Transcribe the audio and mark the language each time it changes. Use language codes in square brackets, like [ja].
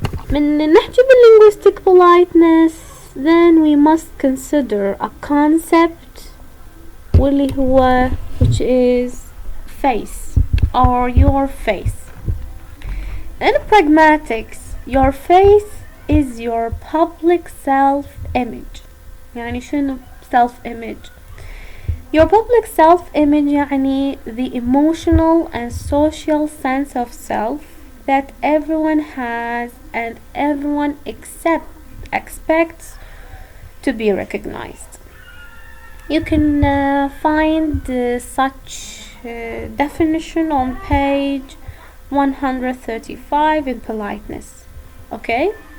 [ar] من نحكي [en] linguistic politeness, then we must consider a concept [ar] واللي هو [en] which is face or your face. In Pragmatics, your face is your public self-image. [ar] يعني شنو self-image? [en] Your public self-image يعني the emotional and social sense of self that everyone has and everyone expects to be recognized. You can find such definition on page 135 in Politeness. Okay?